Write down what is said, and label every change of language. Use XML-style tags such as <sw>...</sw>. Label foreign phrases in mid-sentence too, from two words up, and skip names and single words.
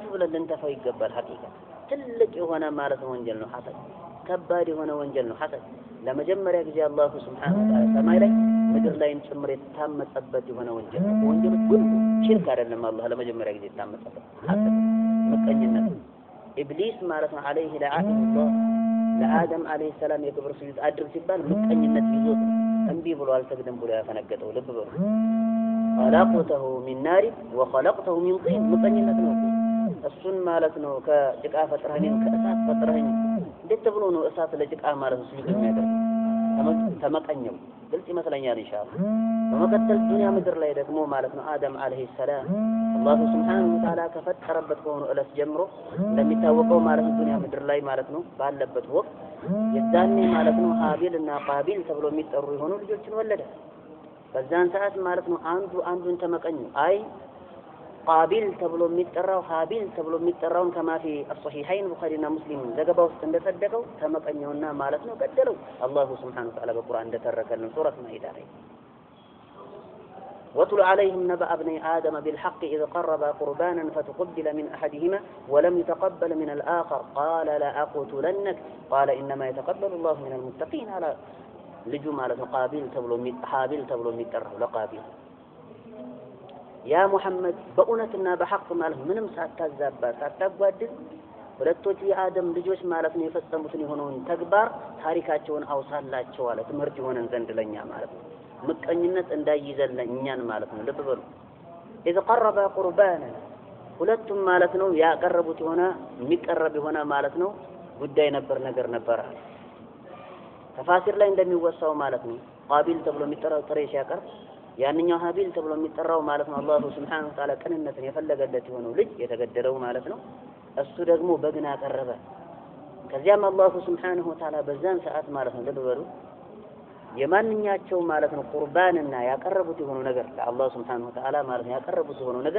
<am>ብለን ልንተፋው ይገባል ሐቂቃ ትልቅ የሆነ ማለት ነው ወንጀል ነው ሐሰድ ከባድ የሆነ ወንጀል ነው ሐሰድ ለመጀመሪያ ጊዜ</am> <ar>الله سبحانه وتعالى</ar> <am>ሰማይ ላይ ምድር ላይም ጭምር የታመጸበት የሆነ ወንጀል ነው ወንጀል ሁሉ ሽርክ አይደለም አላህ ለመጀመሪያ ጊዜ የታመጸበት ሐሰድ ምቀኝነት ኢብሊስ ማለት ነው</am> <ar>عليه لعنة الله</ar> <am>ለአደም</am> <ar>عليه السلام</ar> <am>የክብር ስጁድ አድርግ ሲባል ምቀኝነት ይዞት እንቢ ብሎ አልሰግድም ብሎ ያፈነገጠው ልብ በሉ</am> <ar>خلقته من نار وخلقته من طين</ar> <am>ምቀኝነት ነው እሱን ማለት ነው ከጭቃ ፈጥረኸኝ ከእሳት ፈጥረኸኝ እንዴት ተብሎ ነው እሳት ለጭቃ ማለት ነው ስጁድ የሚያደርግ ተመቀኘው ግልጽ ይመስለኛል ኢንሻአላህ በመቀጠል ዱንያ ምድር ላይ ደግሞ ማለት ነው አደም</am> <ar>عليه السلام الله سبحانه وتعالى</ar> <am>ከፈጠረበት ከሆነ እለት ጀምሮ እንደሚታወቀው ማለት ነው ዱንያ ምድር ላይ ማለት ነው ባለበት ወቅት የዛኔ ማለት ነው ሀቢል እና ቃቢል ተብሎ የሚጠሩ የሆኑ ልጆችን ወለደ በዛን ሰዓት ማለት ነው አንዱን ተመቀኙ አይ ቃቢል ተብሎ የሚጠራው ሀቢል ተብሎ የሚጠራውን ከማፊ الصحيحين ቡኻሪና ሙስሊም ዘገባ ውስጥ እንደተደቀው ተመቀኘውና ማለት ነው ገደለው</am> <ar>الله سبحانه وتعالى</ar> <am>በቁርአን እንደተረከልን ሱረት ማኢዳ ላይ</am> <ar>واتل عليهم نبأ ابني آدم بالحق إذ قربا قربانا فتقبل من أحدهما ولم يتقبل من الآخر قال لأقتلنك قال إنما يتقبل الله من المتقين على</ar> <am>ልጁ ማለት ነው ቃቢል ተብሎ ሀቢል ተብሎ የሚጠራው ለቃቢል</am> <ar>يا محمد</ar> <am>በእውነትና በሐቅ ማለት ምንም ሳታዛባ ሳታጓድል ሁለቶቹ የአደም ልጆች ማለት ነው የፈጸሙትን የሆነውን ተግባር ታሪካቸውን አውሳላቸው አለ ትምህርት ይሆነን ዘንድ ለኛ ማለት ነው ምቀኝነት እንዳይዘለ እኛን ማለት ነው ልብ በሉ</am> <ar>إذ قرب قربانا</ar> <am>ሁለቱም ማለት ነው ያቀረቡት የሆነ የሚቀርብ የሆነ ማለት ነው ጉዳይ ነገር ነበር ተፋሲር ላይ እንደሚወሳው ማለት ነው ቃቢል ተብሎ የሚጠራው ጥሬ ሲያቀርብ ያንኛው ሀቢል ተብሎ የሚጠራው ማለት ነው</am> <ar>الله سبحانه وتعالى</ar> <am>ቅንነትን የፈለገለት የሆነው ልጅ የተገደለው ማለት ነው እሱ ደግሞ በግና አቀረበ ከዚያም</am> <ar>الله سبحانه وتعالى</ar> <am>በዛን ሰዓት ማለት ነው ለበሩ የማንኛቸው ማለት ነው ቁርባንና ያቀረቡት የሆነው ነገር ለአላሁ ሱብሓነሁ ወተዓላ ማለት ነው ያቀረቡት የሆነው ነገር</am>